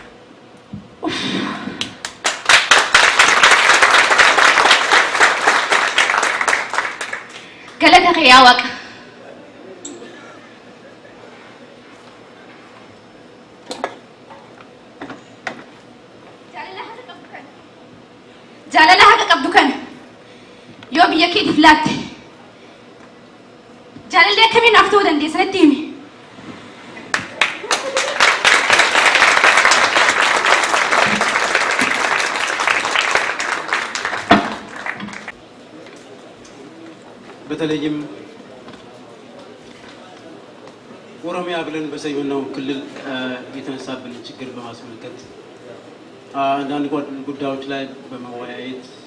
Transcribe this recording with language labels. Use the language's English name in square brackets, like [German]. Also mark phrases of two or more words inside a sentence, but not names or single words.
[Oromo] galata kee yaa Waaqa jaalala haqa qabdu kana yoo biyya keetiif laatte jaalallee akkamiin naaf ta'uu dandeessa natti himi [Amharic] በተለይም ኦሮሚያ ብለን በሰየምነው ክልል የተነሳብን ችግር በማስመልከት አንዳንድ ጉዳዮች ላይ በመወያየት